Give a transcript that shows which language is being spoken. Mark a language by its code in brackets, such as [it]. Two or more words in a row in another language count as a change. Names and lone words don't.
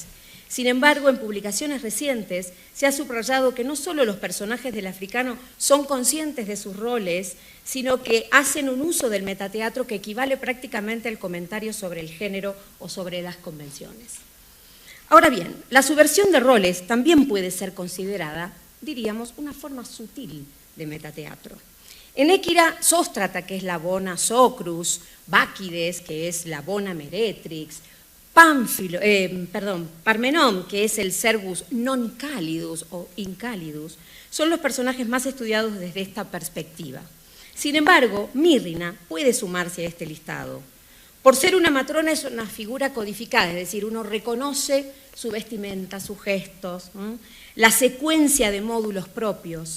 [es] Sin embargo, en publicaciones recientes se ha subrayado que no solo los personajes del africano son conscientes de sus roles, sino que hacen un uso del metateatro que equivale prácticamente al comentario sobre el género o sobre las convenciones. Ahora bien, la subversión de roles también puede ser considerada, diríamos, una forma sutil de metateatro. En Équira, Sóstrata, que es la [la] bona Socrus, [es] Báquides, que es la [la] bona Meretrix, [es] Parmenón, que es el [la] Servus non calidus o incalidus, [es] son los personajes más estudiados desde esta perspectiva. Sin embargo, Myrrhina puede sumarse a este listado. Por ser una matrona es una figura codificada, es decir, uno reconoce su vestimenta, sus gestos, la secuencia de módulos propios.